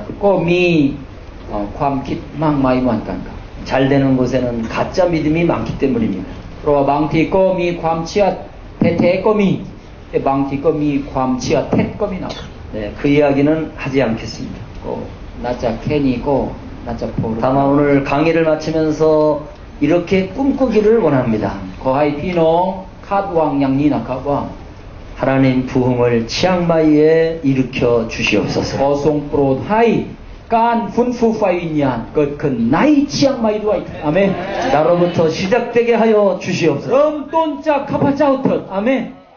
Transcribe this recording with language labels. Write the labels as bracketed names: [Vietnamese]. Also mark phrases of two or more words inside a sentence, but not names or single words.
[Thai] ก็มี ความคิดมากมายเหมือนกันครับ [Korean] 잘 되는 곳에는 가짜 믿음이 많기 때문입니다. [Thai] เพราะว่าบางทีก็มีความเชื่อแท้ๆก็มีแต่บางทีก็มีความเชื่อเท็จก็มีนะ [Korean] 네, 그 이야기는 하지 않겠습니다. [Thai] ก็น่าจะแค่นี้ก็น่าจะพอ [Korean] 다만 오늘 강의를 마치면서 이렇게 꿈꾸기를 원합니다. [Thai] ขอให้พี่น้องคาดหวังอย่างนี้นะครับว่า [Korean] 하나님 부흥을 치앙마이에 일으켜 [Thai] ข [Korean] 주시옵소서. [Thai] อทรงโปรดให้การฟื้นฟูไฟวิญญาณเกิดขึ้นในเชียงใหม่ด้วยอาเมน [Korean] 나로부터 시작되게 하여 주시옵소서. [Thai] เริ่มต้นจากข้าพเจ้าเถิดอาเมน